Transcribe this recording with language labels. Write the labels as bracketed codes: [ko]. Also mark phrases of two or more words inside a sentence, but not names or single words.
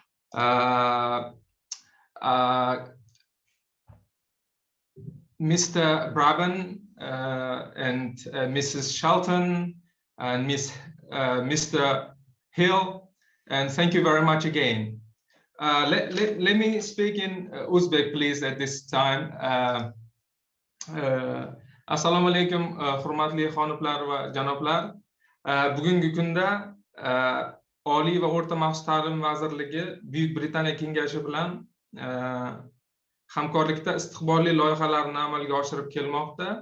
[en] Mr. Braben and Mrs. Shelton and Mr. Hill. And thank you very much again. Let me speak in Uzbek, please, at this time. [uz] Assalomu alaykum, hurmatli xonimlar va janoblar. Bugungi kunda Oliy va o'rta maxsus ta'lim vazirligi Buyuk Britaniya kengashi bilan hamkorlikda istiqbolli loyihalarni amalga oshirib kelmoqda.